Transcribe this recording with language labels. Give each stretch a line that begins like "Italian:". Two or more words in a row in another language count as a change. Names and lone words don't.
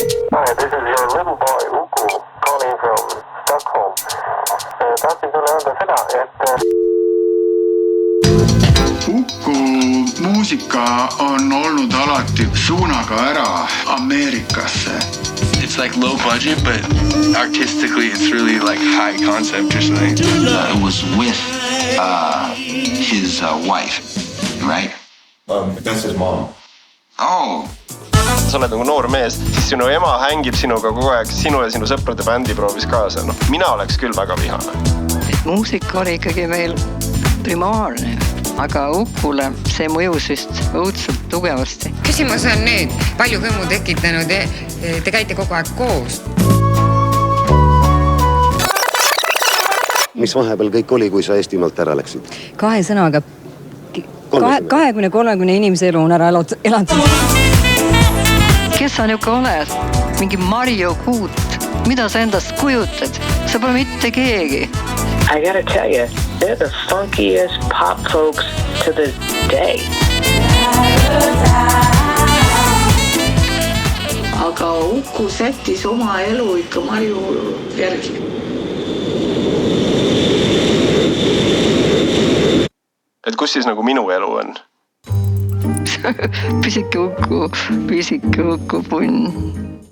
English: Hi, this is your little boy Uku calling from Stockholm.
Estonian: Tahtsin sulle öelda seda, et Uku muusika on olnud alati suunaga ära Ameerikasse.
English: It's like low budget, but artistically it's really like high concept or something. It was with his wife, right? That's his mom. Oh.
Estonian: Sa oled nagu noor mees, siis sinu ema hängib sinuga kogu aeg, sinu ja sinu sõprade bändi proovis kaasa. No, mina oleks küll väga vihane. Muusika oli ikkagi meil primaarne, aga Ukule see mõjus vist õudselt tugevasti. Küsimus on nüüd, palju kõmu tekitanud, te käite kogu aeg koos. Mis vahepeal kõik oli, kui sa Eestimaalt ära läksid? 2 sõnaga 20-30 inimese elu on ära elatud. Kes sa niuke oled? Mingi Mario Kuut. Mida sa endast kujutad? Sa pole mitte keegi.
English: I gotta tell you, they're the funkiest pop folks to this day.
Estonian: Aga Uku sättis oma elu ikka Marju järgi. Et kus siis nagu minu elu on? Pisike Uku punn.